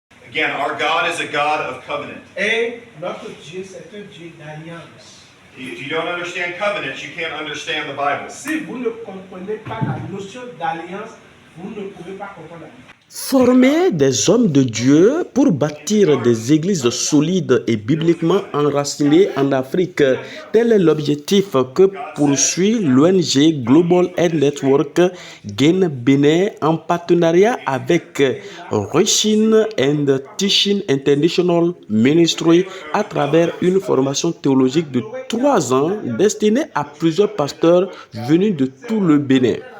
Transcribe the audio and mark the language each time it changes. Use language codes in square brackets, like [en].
[en] Again, our God is a God of covenant. [fr] Et notre Dieu, c'est un Dieu d'alliance. [en] If you don't understand covenants, you can't understand the Bible. [fr] Si vous ne comprenez pas la notion d'alliance, vous ne pouvez pas comprendre la Bible. Former des hommes de Dieu pour bâtir des églises solides et bibliquement enracinées en Afrique, tel est l'objectif que poursuit l'ONG Global Aid Network Gain Bénin en partenariat avec Reaching and Teaching International Ministry à travers une formation théologique de 3 ans destinée à plusieurs pasteurs venus de tout le Bénin.